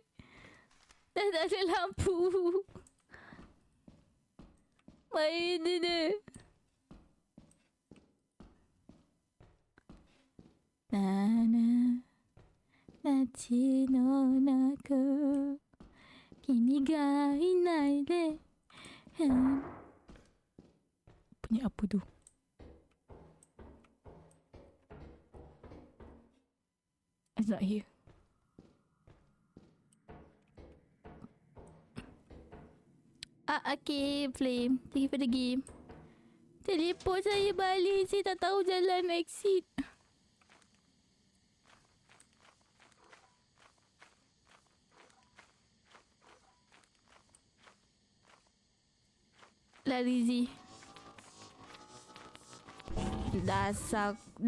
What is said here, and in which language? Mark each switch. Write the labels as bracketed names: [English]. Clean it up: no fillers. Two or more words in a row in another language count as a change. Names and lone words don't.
[Malay] Dah tak ada lampu. Main dia. [Japanese] Na 街の中君がいないで [Malay] Bunyi apa tu? [English] It's not here. Okay, Flame. Thank you for the game. [Malay] Teleport saya balik. Saya tak tahu jalan exit. Lari Z. Dasar.